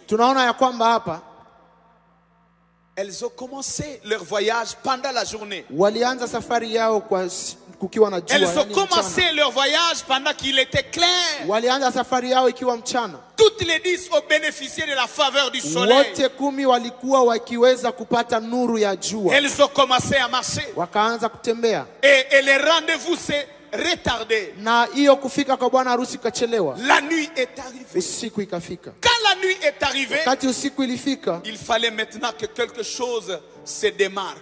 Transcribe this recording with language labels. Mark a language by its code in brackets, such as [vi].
[sw] tunaona ya kwamba hapa [fr] elles ont commencé leur voyage pendant la journée. [sw] walianza safari yao kukiwa na jua, [fr] Elles ont [sw] yaani mchana. [fr] commencé leur voyage pendant qu'il était clair. [sw] Walianza safari yao ikiwa mchana. [fr] Toutes les 10 ont bénéficié de la faveur du soleil. [sw] Wote 10 walikuwa wakiweza kupata nuru ya jua, [fr] Elles ont commencé à marcher. [sw] wakaanza kutembea, [fr] Et le rendez-vous s'est retardé. [sw] na hiyo kufika kwa bwana harusi ikachelewa. [fr] La nuit est arrivée. [sw] Usiku ikafika. [fr] Quand la nuit est arrivée, [sw] Wakati usiku ilifika, [fr] il fallait maintenant que quelque chose se démarque.